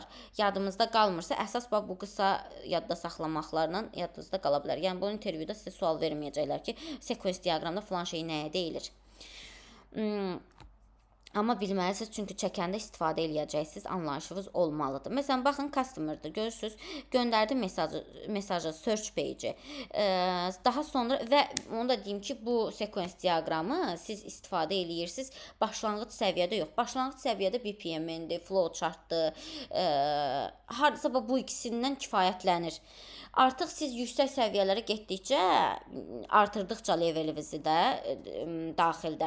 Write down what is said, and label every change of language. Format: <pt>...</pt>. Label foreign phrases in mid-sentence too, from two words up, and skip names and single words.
<az>Yadımızda qalmırsa, əsas bu qısa yadda saxlamaqlarla yadınızda qala bilər. Yəni bu intervyuda sizə sual verməyəcəklər ki, sequence diaqramda falan şey nəyə deyilir. Amma bilməlisiniz, çünki çəkəndə istifadə eləyəcəksiniz, anlayışınız olmalıdır. Məsələn, baxın, customer'dır, görürsünüz, göndərdi mesajı,</az> <en>search page-i.</en> <az>Daha sonra və onu da deyim ki, bu sequence diaqramı siz istifadə eləyirsiniz başlanğıc səviyyədə yox. Başlanğıc səviyyədə BPM-dir, flowchartdır, hardasa bu ikisindən kifayətlənir. Artıq siz yüksək səviyyələrə getdikcə, artırdıqca levelinizi də daxildə.</az>